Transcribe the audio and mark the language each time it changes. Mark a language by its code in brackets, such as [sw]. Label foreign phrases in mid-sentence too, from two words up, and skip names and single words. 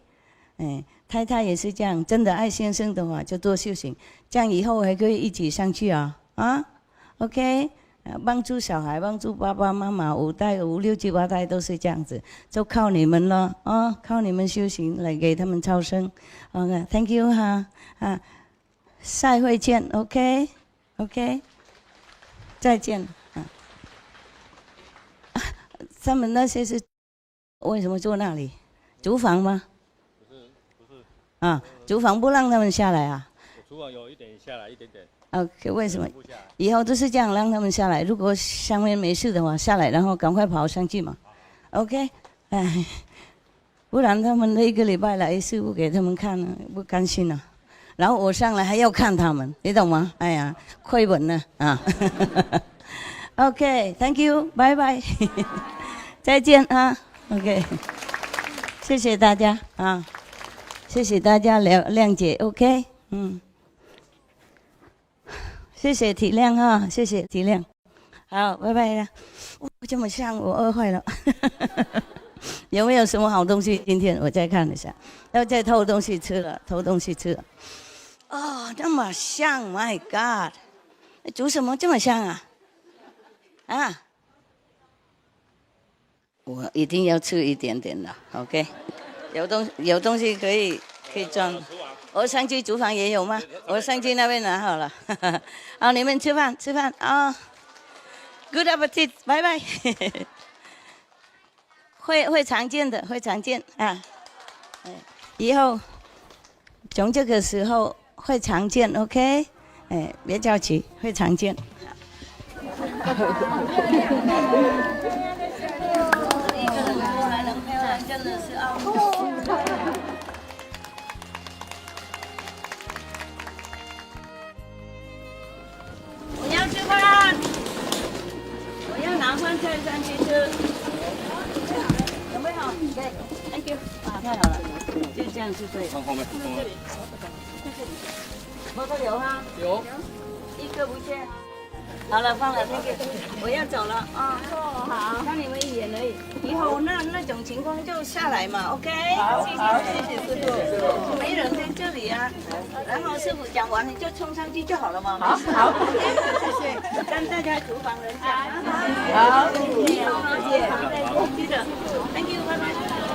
[zh] 太太也是这样，真的爱先生的话就多修行，这样以后还可以一起上去啊，OK？帮助小孩，帮助爸爸妈妈5代、5、6、7、8代都是这样子，就靠你们了啊！靠你们修行来給他們超生。 [en] OK，Thank you [zh] 哈啊，下回見 ，OK，再見啊。他們那些是為什麼坐那裡？廚房嗎？不是啊，廚房不讓他們下來啊？廚房有一點下來一點點。 OK， 為什麼？以後都是這樣，讓他們下來。如果上面沒事的話，下來，然後趕快跑上去嘛。OK，哎，不然他們那1個禮拜來一次不給他們看了，不甘心了。然後我上來還要看他們，你懂嗎？哎呀，虧本了啊。 [en] OK，Thank you， [zh] 拜拜，再見啊。OK， 謝謝大家啊，謝謝大家諒解。OK， 謝謝體諒哈，謝謝體諒，好，拜拜了。這麼像我餓壞了，有沒有什麼好東西？今天我再看一下，要再偷東西吃了，偷東西吃了。哦，那麼像 ， [en] My God， [zh] 煮什麼這麼香啊？啊，我一定要吃一點點的 ，OK？有東西可以裝。我上去廚房也有嗎？我上去那邊拿好了。好，你們吃飯啊。 [en] Good appetite， [zh] 拜拜。會常見的，會常見啊。以後從這個時候會常見 ，OK？別着急，會常見。真的是啊。我要吃飯，我要拿飯菜上去吃。準備好？對 ， [en] Thank you。 [zh] 啊，太好了，就這樣就對。放後面，放這裡。在這裡。摩托有哈？有。一個不缺。好了，放了 ， [en] Thank you。 [zh] 我要走了啊。哦，好。看你們一眼而已，以後那種情況就下來嘛 ，OK？好，謝謝師傅。沒人在這裡啊，然後師傅講完你就衝上去就好了嘛。好，好，謝謝。跟大家廚房人講。好，謝謝，謝謝。記得 ， [en] Thank you， [zh] 拜拜。